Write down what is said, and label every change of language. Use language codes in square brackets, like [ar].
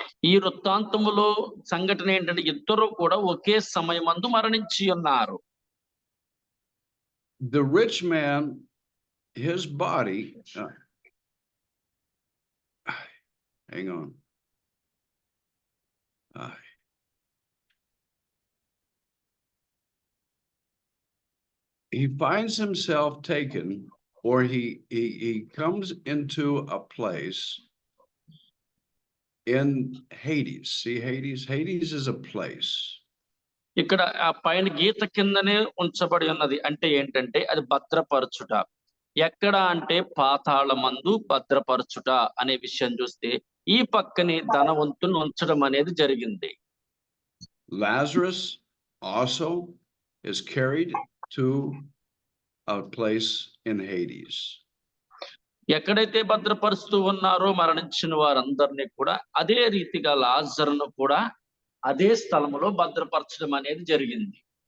[te] ఈ వృత్తాంతములో సంఘటన ఏంటంటే ఇద్దరు కూడా ఒకే సమయమందు మరణించి ఉన్నారు. [en] The rich man, his body, hang on. He finds himself taken, or he comes into a place in Hades. See Hades? Hades is a place. [te] ఇక్కడ ఆ పైన గీత కిందనే ఉంచబడి ఉన్నది. అంటే ఏంటంటే అది భద్రపరచుట. ఎక్కడ అంటే పాతాళమందు భద్రపరచుట అనే విషయం చూస్తే ఈ పక్కనే ధనవంతుని ఉంచడం అనేది జరిగింది. [en] Lazarus also is carried to a place in Hades. [te] ఎక్కడైతే భద్రపరుస్తూ ఉన్నారో మరణించిన వారందరినీ కూడా అదే రీతిగా లాజరును కూడా అదే స్థలములో భద్రపరచడం అనేది జరిగింది.